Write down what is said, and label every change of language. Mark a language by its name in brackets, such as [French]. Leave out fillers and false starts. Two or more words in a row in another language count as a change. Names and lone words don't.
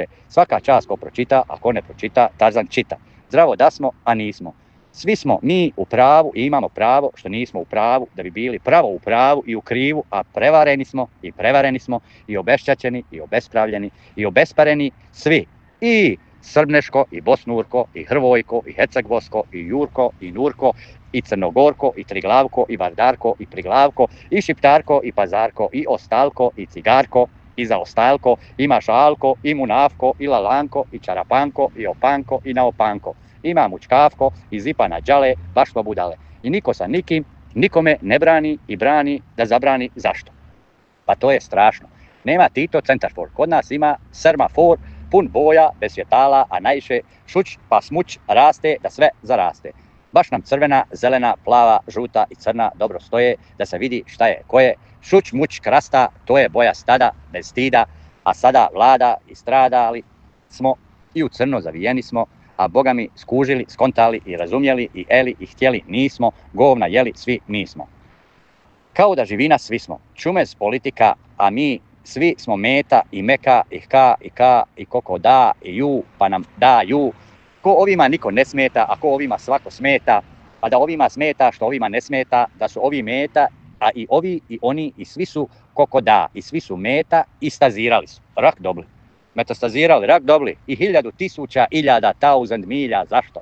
[Serbian] Svaka čast ko pročita, a ko ne pročita, Tarzan čita. Zdravo da smo, a nismo. Svi smo mi u pravu i imamo pravo što nismo u pravu da bi bili pravo u pravu i u krivu, a prevareni smo i obešćaćeni i obespravljeni i obespareni svi. I Srbneško, i Bosnurko, i Hrvojko, i Hercegbosko, i Jurko, i Nurko, i Crnogorko, i Triglavko, i Vardarko, i Priglavko, i Šiptarko, i Pazarko, i Ostalko, i Cigarko, i Zaostalko, i Mašalko, i Munavko, i Lalanko, i Čarapanko, i Opanko, i Naopanko. Ima Mučkavko, i Zipa na đale, baš smo budale. I niko sa nikim, nikome ne brani i brani da zabrani zašto. Pa to je strašno. Nema Tito centarfor, kod nas ima Sermafor, pun boja, bez svjetala, a najviše šuć pa smuć raste da sve zaraste. Baš nam crvena, zelena, plava, žuta i crna dobro stoje da se vidi šta je koje. Šuć, muć, krasta, to je boja stada, bez stida, a sada vlada i stradali smo i u crno zavijeni smo, a Boga mi skužili, skontali i razumjeli i eli i htjeli nismo, govna jeli svi mi smo. Kao da živina svi smo, čumez politika, a mi svi smo meta i meka i ka i koko da i ju pa nam daju. Ko ovima niko ne smeta, a ko ovima svako smeta, a da ovima smeta što ovima ne smeta, da su ovi meta, a i ovi i oni i svi su koko da i svi su meta i stazirali su. Rak dobli. Metastazirali, rak dobli i 1000 milja, zašto?